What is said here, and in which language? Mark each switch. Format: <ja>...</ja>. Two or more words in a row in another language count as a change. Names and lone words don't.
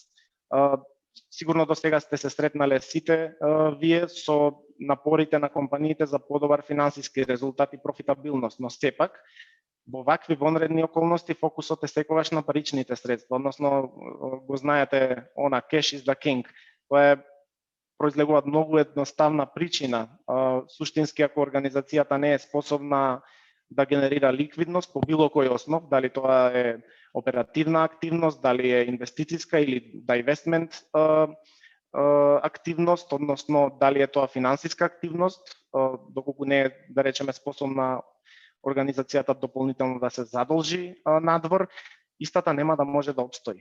<mk>Сигурно до сега сте се сретнале сите вие со напорите на компаниите за подобар финансиски резултат и профитабилност, но сепак во вакви вонредни околности фокусот е секогаш на паричните средства, односно го знаете она</mk> <en>cash is the king.</en> <mk>Тоа е произлегува многу едноставна причина. Суштински ако организацијата не е способна да генерира ликвидност по било кој основ, дали тоа е оперативна активност, дали е инвестициска или divestment активност, односно дали е тоа финансиска активност, доколку не е, да речеме, способна организацијата дополнително да се задолжи надвор, истата нема да може да опстои.</mk>